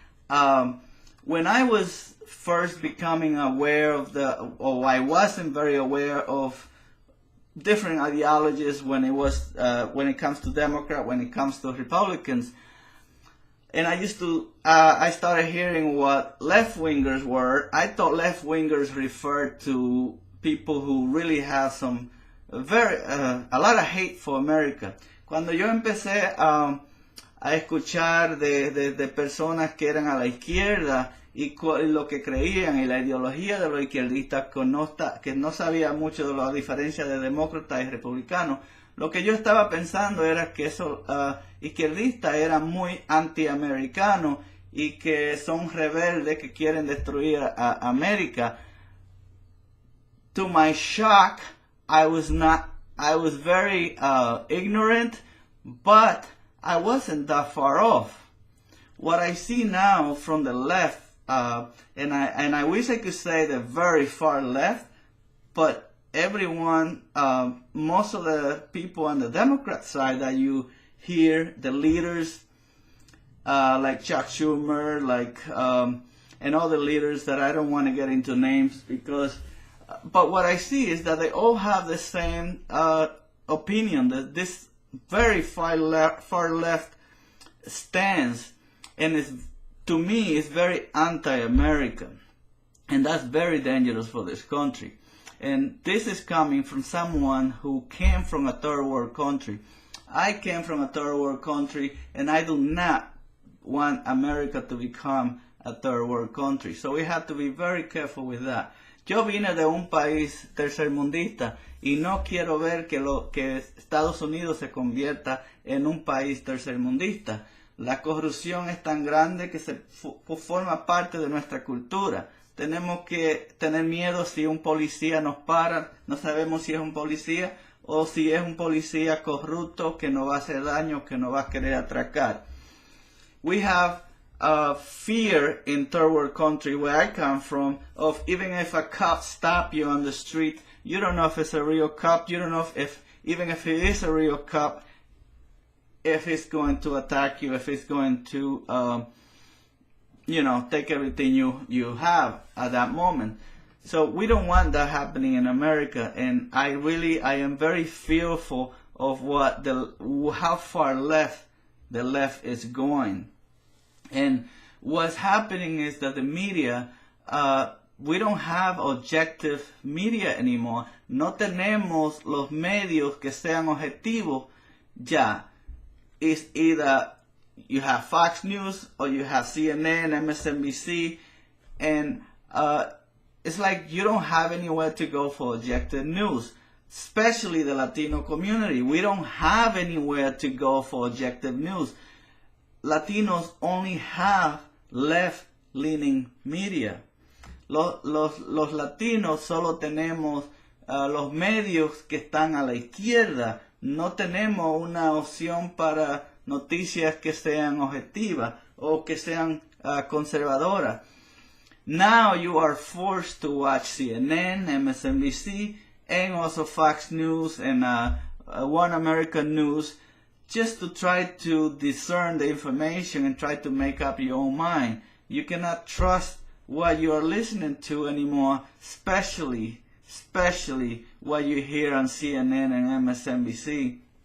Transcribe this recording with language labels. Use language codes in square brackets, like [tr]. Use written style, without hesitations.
[en] When I was first becoming aware of or I wasn't very aware of different ideologies when it comes to Democrat, when it comes to Republicans, and I started hearing what left-wingers were. I thought left-wingers referred to people who really have a lot of hate for America. [es] Cuando yo empecé a escuchar de personas que eran a la izquierda y lo que creían y la ideología de los izquierdistas, que no sabía mucho de la diferencia de demócratas y republicanos, lo que yo estaba pensando era que esos izquierdistas eran muy antiamericanos y que son rebeldes que quieren destruir a América. [en] To my shock, I was very ignorant, but I wasn't that far off. What I see now from the left, and I wish I could say the very far left, but everyone, most of the people on the Democrat side that you hear, the leaders, like Chuck Schumer, and all the leaders that I don't want to get into names but what I see is that they all have the same opinion, that this very far left stance, and to me is very anti-American, and that's very dangerous for this country. And this is coming from someone who came from a third world country. I came from a third world country, and I do not want America to become a third world country. So we have to be very careful with that. [es] Yo vine de un país tercermundista y no quiero ver que Estados Unidos se convierta en un país tercermundista. La corrupción es tan grande que forma parte de nuestra cultura. Tenemos que tener miedo si un policía nos para, no sabemos si es un policía o si es un policía corrupto que nos va a hacer daño, que nos va a querer atracar. [en] We have fear in third world country where I come from of even if a cop stop you on the street, you don't know if it's a real cop, you don't know even if it is a real cop, if he's going to attack you, if he's going to take everything you have at that moment. So we don't want that happening in America, and I am very fearful of how far left the left is going. And what's happening is that the media, we don't have objective media anymore. [es] No tenemos los medios que sean objetivos ya. [en] It's either you have Fox News or you have CNN, MSNBC, and it's like you don't have anywhere to go for objective news, especially the Latino community. We don't have anywhere to go for objective news. Latinos only have left-leaning media. [es] Los latinos solo tenemos los medios que están a la izquierda. No tenemos una opción para noticias que sean objetivas o que sean conservadoras. [en] Now you are forced to watch CNN, MSNBC, and also Fox News and One American News, just to try to discern the information and try to make up your own mind. You cannot trust what you are listening to anymore, especially what you hear on CNN and MSNBC.